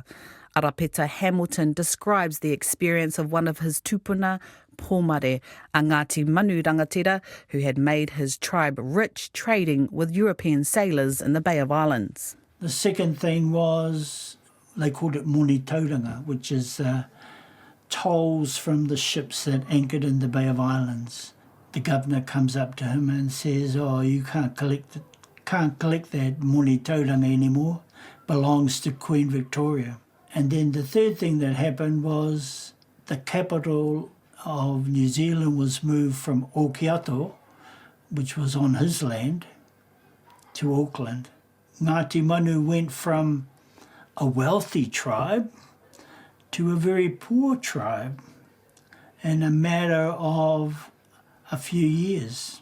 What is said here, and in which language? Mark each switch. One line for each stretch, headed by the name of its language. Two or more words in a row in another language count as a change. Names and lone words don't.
English: Arapeta Hamilton describes the experience of one of his tupuna, Pōmare, a Ngāti Manu rangatira, who had made his tribe rich trading with European sailors in the Bay of Islands. The second thing was, they called it
Māori: moni tauranga,
English: which is tolls from the ships that anchored in the Bay of Islands. The governor comes up to him and says, "Oh, you can't collect that
Māori: moni tauranga
English: anymore. Belongs to Queen Victoria." And then the third thing that happened was the capital of New Zealand was moved from Okiato, which was on his land, to Auckland. Ngāti Manu went from a wealthy tribe to a very poor tribe in a matter of a few years.